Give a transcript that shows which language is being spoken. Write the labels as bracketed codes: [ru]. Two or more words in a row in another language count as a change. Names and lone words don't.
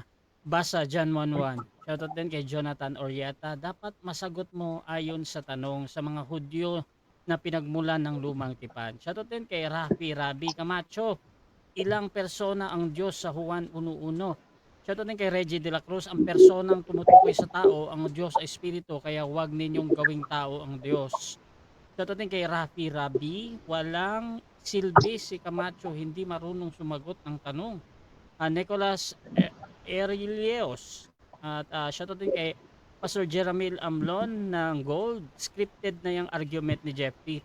[tl] Basa John 1:1. Shoutout din kay Jonathan Orieta, dapat masagot mo ayon sa tanong sa mga Hudyo na pinagmulan ng lumang tipan. Shoutout din kay Rabi Camacho, ilang persona ang Diyos sa Juan 1:1. Shoutout din kay Reggie de la Cruz, ang personang tumutukoy sa tao, ang Diyos ay Espiritu, kaya huwag ninyong gawing tao ang Diyos. Shoutout din kay Rabi, walang silbi si Camacho, hindi marunong sumagot ng tanong. Nicholas Erilios, at shoutout din kay Pastor Jeramil Amlon ng Gold, scripted na yung argument ni Jeff T.